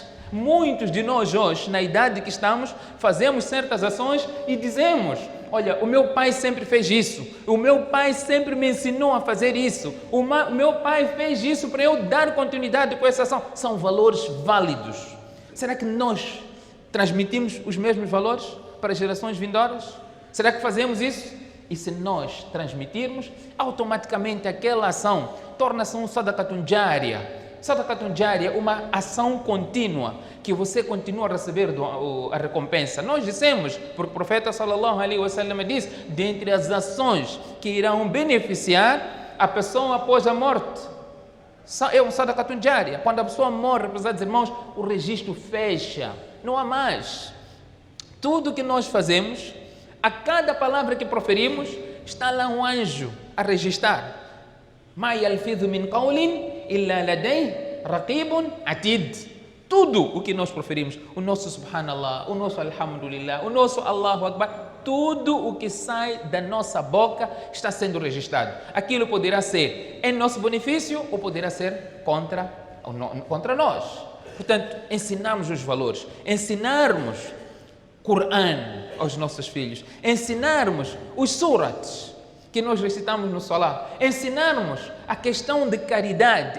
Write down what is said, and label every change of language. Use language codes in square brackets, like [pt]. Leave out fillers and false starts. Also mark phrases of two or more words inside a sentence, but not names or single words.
[pt] Muitos de nós hoje, na idade que estamos, fazemos certas ações e dizemos, olha, o meu pai sempre fez isso, o meu pai sempre me ensinou a fazer isso, o meu pai fez isso para eu dar continuidade com essa ação. São valores válidos. Será que nós transmitimos os mesmos valores para as gerações vindouras? Será que fazemos isso? E se nós transmitirmos, automaticamente aquela ação torna-se um [ar] صدقة جارية. صدقة جارية, [pt] uma ação contínua, que você continua a receber a recompensa. Nós dissemos, porque o profeta [ar] صلى الله عليه وسلم [pt] diz, dentre as ações que irão beneficiar a pessoa após a morte, é um [ar] صدقة جارية. [pt] Quando a pessoa morre, prezados irmãos, o registro fecha. Não há mais. Tudo que nós fazemos, a cada palavra que proferimos, está lá um anjo a registrar. [ar] ما يلفظ من قول إلا لديه رقيب عتيد. [pt] Tudo o que nós proferimos, o nosso subhanallah, o nosso alhamdulillah, o nosso [ar] الله أكبر, [pt] tudo o que sai da nossa boca está sendo registrado. Aquilo poderá ser em nosso benefício ou poderá ser contra nós. Portanto, ensinarmos os valores, ensinarmos Coran aos nossos filhos, ensinarmos os surats que nós recitamos no Salah, ensinarmos a questão de caridade.